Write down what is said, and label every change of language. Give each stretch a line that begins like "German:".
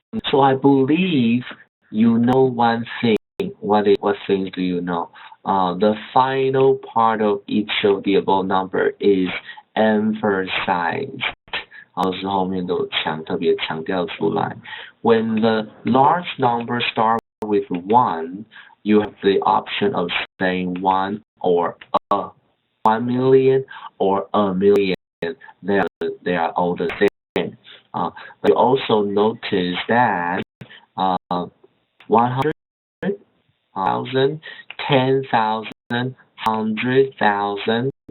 English: So I believe you know one thing. What things do you know? The final part of each of the above number is emphasized.
Chinese: 是后面都特别强调出来。
English: When the large numbers start with 1, you have the option of saying 1 or 1 million or a million. They are all the same. But you also notice that 100,000, 10,000, 100,000.